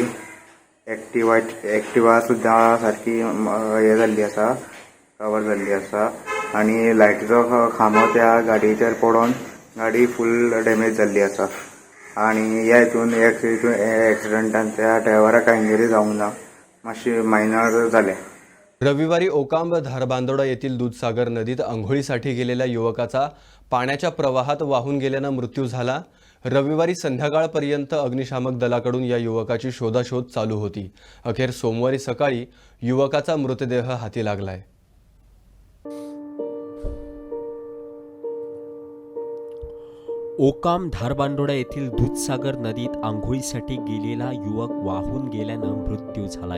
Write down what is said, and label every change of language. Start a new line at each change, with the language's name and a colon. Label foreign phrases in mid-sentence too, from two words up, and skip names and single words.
Konkani: एक्टिवा सुद्दां सारकी हे जाल्ली आसा, कवर जाल्ली आसा आनी लायटीचो खांबो त्या गाडयेचेर पडोन गाडी
English: full damage
Konkani: जाल्ली आसा. आनी ह्या हितून एक्सिडंटान त्या ड्रायव्हराक कांय इंजरी जावंक ना, मातशी मायनर जाले.
Marathi: रविवारी ओकांब धारबांदोडा येथील दूधसागर नदीत अंघोळीसाठी गेलेल्या युवकाचा पाण्याच्या प्रवाहात वाहून गेल्यानं मृत्यू झाला. रविवारी संध्याकाळपर्यंत अग्निशामक दलाकडून या युवकाची शोधाशोध चालू होती. अखेर सोमवारी सकाळी युवकाचा मृतदेह हाती लागलाय. ओकाम धारबांदोडा येथील दूधसागर नदीत आंघोळीसाठी गेलेला युवक वाहून गेल्यानं मृत्यू झालाय.